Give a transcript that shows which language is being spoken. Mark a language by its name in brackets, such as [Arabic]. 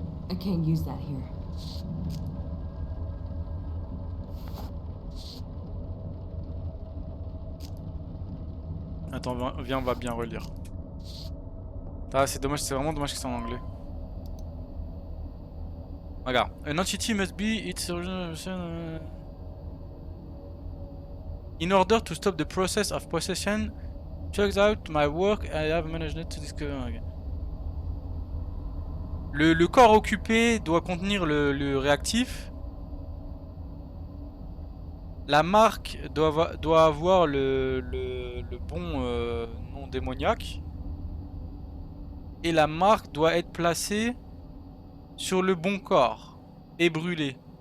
[English] I can't use that here. [French] Attends, viens, on va bien relire. Ah, c'est dommage, c'est vraiment dommage que c'est en anglais. Regarde. [English] An entity must be its original... In order to stop the process of possession, check out my work, I have managed to discover... Okay. [French] Le corps occupé doit contenir le réactif. La marque doit avoir le bon nom démoniaque. Et la marque doit être placée sur le bon corps et brûlée.